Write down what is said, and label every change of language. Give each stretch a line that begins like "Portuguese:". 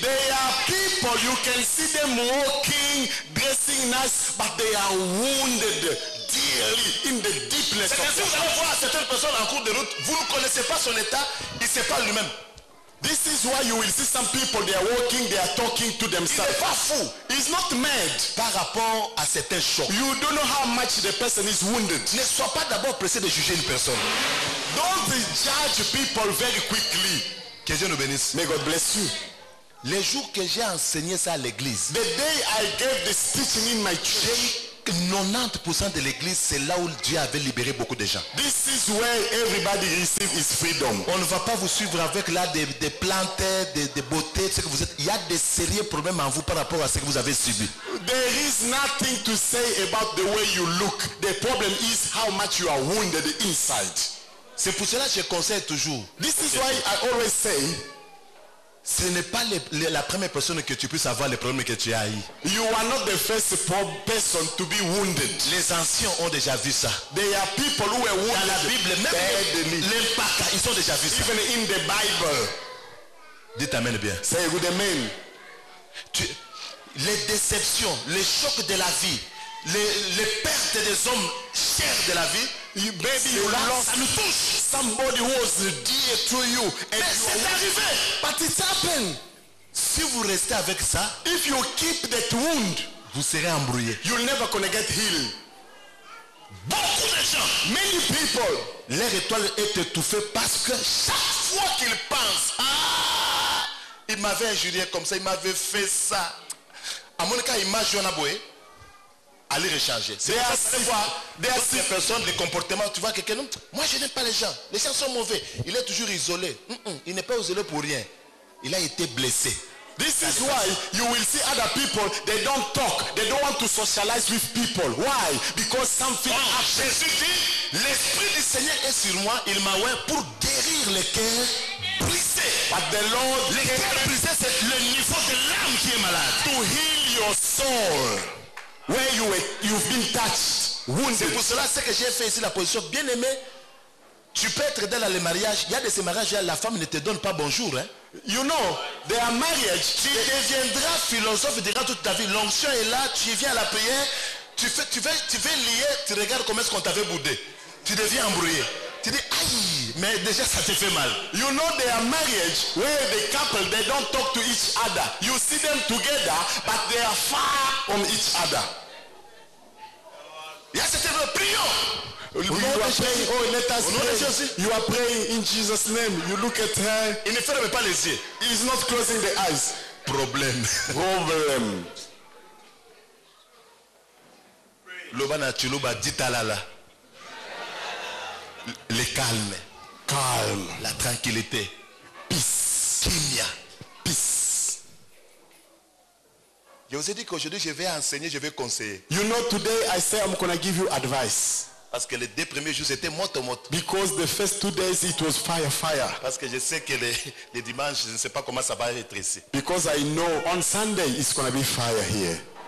English: There are people, you can see them walking, dressing nice, but they are wounded dearly in the deepness of
French: si vous allez voir certaines personnes en cours de route, vous ne connaissez pas son état, il ne sait pas lui-même.
English: This is why you will see some people, they are walking, they are talking to themselves.
French: Il n'est pas fou.
English: He's not mad.
French: Par rapport à certains chocs.
English: You don't know how much the person is wounded.
French: Ne sois pas d'abord pressé de juger une personne.
English: Don't judge people very quickly.
French: Que Dieu nous bénisse.
English: May God bless you.
French: Les jours que j'ai enseigné ça à l'église,
English: the day I gave this teaching in my church,
French: 90% de l'église, c'est là où Dieu avait libéré beaucoup de gens.
English: This is where everybody receives his freedom.
French: On ne va pas vous suivre avec là des plantes, des beautés, ce que vous êtes. Il y a des sérieux problèmes en vous par rapport à ce que vous avez subi.
English: There is nothing to say about the way you look. The problem is how much you are wounded inside.
French: C'est pour cela que je conseille toujours.
English: This is why I always say,
French: ce n'est pas la première personne que tu puisses avoir les problèmes que tu as eu.
English: You are not the first person to be wounded.
French: Les anciens ont déjà vu ça.
English: There are people who were wounded.
French: Dans la Bible, même l'impact, ils ont déjà vu ça.
English: Even in the Bible.
French: Dites amen bien.
English: Say good amen.
French: Les déceptions, les chocs de la vie, les pertes des hommes chers de la vie, ça nous touche.
English: Somebody was dear to you.
French: Mais c'est arrivé.
English: But it happened.
French: Si vous restez avec ça,
English: if you keep that wound,
French: vous serez embrouillé.
English: You're never gonna get healed.
French: Beaucoup de gens,
English: many people,
French: leur étoile est étouffée parce que chaque fois qu'ils pensent, il m'avait injurié comme ça, il m'avait fait ça. À mon cas, image Jonaboé, allez recharger. C'est des personnes, des comportements, tu vois quelqu'un, moi je n'aime pas les gens sont mauvais, il est toujours isolé. Il n'est pas isolé pour rien, il a été blessé.
English: This is why you will see other people, they don't talk, they don't want to socialize with people. Why? Because something happened.
French: Jésus dit, l'Esprit du Seigneur est sur moi, il m'a oint pour guérir les cœurs brisés.
English: But the Lord,
French: les cœurs brisés, c'est le niveau de l'âme qui est malade.
English: To heal your soul. Where you've been touched, wounded.
French: C'est pour cela ce que j'ai fait ici, la position bien aimée. Tu peux être dans les mariages. Il y a de ces mariages où la femme ne te donne pas bonjour. Hein?
English: You know, there are marriages.
French: Tu deviendras philosophe durant toute ta vie. L'onction est là, tu viens à la prière, tu veux lier, tu regardes comment est-ce qu'on t'avait boudé. Tu deviens embrouillé. Tu dis, aïe, mais déjà ça te fait mal.
English: You know there are marriage where the couple, they don't talk to each other. You see them together, but they are far from each other.
French: Il y a cette prions.
English: You are praying, oh let us pray. You are praying in Jesus' name. You look at her.
French: Il ne ferme pas les yeux.
English: He's not closing the eyes.
French: Problème.
English: Problem.
Luba-Lulua: Lobana Chuluba ditalala.
French: Le calme. Calme. La tranquillité.
English: Peace.
Lingala: Kimia.
English: Peace.
French: Je vous ai dit qu'aujourd'hui je vais enseigner, je vais conseiller.
English: You know, today I say I'm going to give you advice.
French: Parce que les 2 premiers jours c'était moto.
English: Because the first 2 days it was fire.
French: Parce que je sais que les dimanches, je ne sais pas comment ça va être ici.
English: Because I know on Sunday it's going to be fire here.